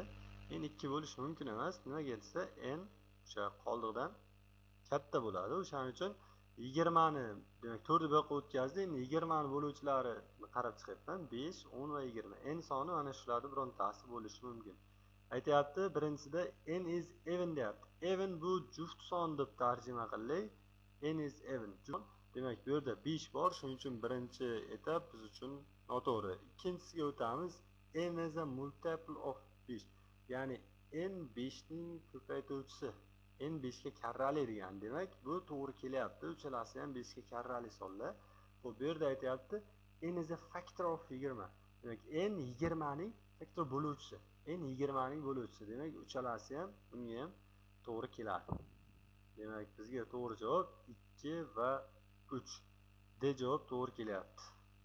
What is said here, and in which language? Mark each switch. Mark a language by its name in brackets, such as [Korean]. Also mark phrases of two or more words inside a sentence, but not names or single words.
[Uzbek] N 2 bo'lishi mumkin emas. Nimaga desa, n o'sha qoldiqdan katta bo'ladi. O'shaning uchun 20 ni, demak 4 ni bu yoqqa o'tkazdi. Endi 20 ni bo'luvchilarini qarab chiqyapman. 5, 10 va 20. N soni mana shularning birontasi bo'lishi mumkin. Aytayapti, birinchisida [English] n is even [Uzbek] deyapti. Even bu juft son deb tarjima qilaylik. [English] N is even. [Uzbek] Demak, bu yerda 5 bor, shuning uchun birinchi etap biz uchun noto'g'ri. Ikkinchisiga o'tamiz. [English] N is a multiple of 5. [Uzbek] Ya'ni n 5 ning ko'paytuvchisi. N 5 ga karrali degan. Demak, bu to'g'ri kelyapti. Uchalasi ham 5 ga karrali sonlar. Xo'p, bu yerda aytayapti, [English] n is a factor of 20. [Uzbek] Demak, n 20 ning faktor bo'luvchisi. N 20 ning bo'luvchisi. Demak, uchalasi ham bunga ham to'g'ri keladi. Demak, bizga to'g'ri javob 2 va 3. D javob to'g'ri kelyapti.